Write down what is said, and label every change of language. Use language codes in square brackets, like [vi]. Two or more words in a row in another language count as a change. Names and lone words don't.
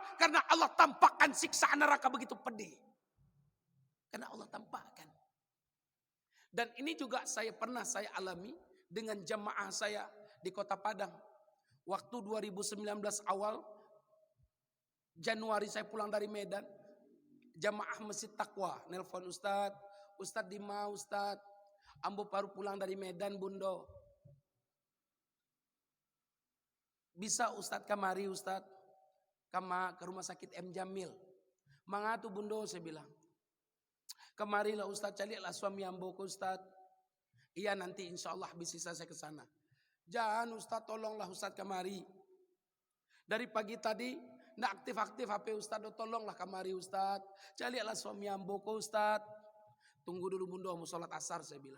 [id] Karena Allah tampakkan siksa neraka begitu pedih. Karena Allah tampakkan. Dan ini juga pernah saya alami dengan jamaah saya di Kota Padang. Waktu 2019 awal, Januari saya pulang dari Medan. Jamaah Masjid Taqwa nelpon Ustadz Dima, Ustadz, ambo baru pulang dari Medan, Bundo. Bisa Ustadz kamari Ustadz, ke rumah sakit M. Jamil. Mangatu Bundo, saya bilang. Kemarilah Ustadz, carilah suami ambo ke Ustadz. Iya nanti insya Allah bisa saya ke sana. Jangan Ustadz, tolonglah Ustadz kamari. Dari pagi tadi, nggak aktif-aktif HP Ustadz, tolonglah kamari Ustadz. Carilah suami ambo ke Ustadz. Tunggu dulu Bundo, mau sholat asar, saya bilang.